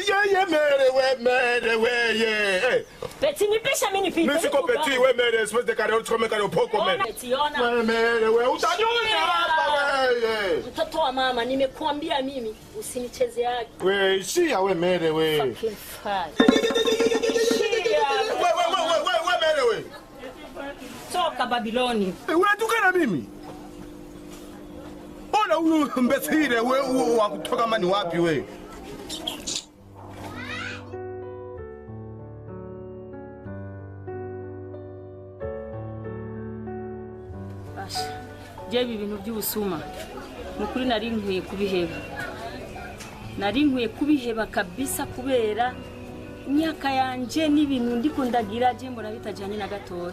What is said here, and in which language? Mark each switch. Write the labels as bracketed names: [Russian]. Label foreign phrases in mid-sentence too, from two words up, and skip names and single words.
[Swahili] Ye mere wewe. Peti nipisha mimi nipite. Mimi siko Peti wewe mere [French] espèce de carotte comme carotte [Swahili] poko mere. Wewe mere wewe utanyona hapa wewe. Mtoto wa mama nimekuambia mimi usinicheze yake. Wewe shia wewe mere wewe. [English] Fucking fire. [Swahili] Wewe mere wewe. Toka Babiloni. Unatukana mimi? Ona huyu mbesire wewe wa kutoka mani wapi wewe? Basha. [Rundi] Je ibintu by'ubusuma. Nukuri nari nkwiye kubiheba. Nari nkwiye kubiheba kabisa kubera imyaka yanje n'ibintu ndiko ndagira je mbona bitajanye na gatoya.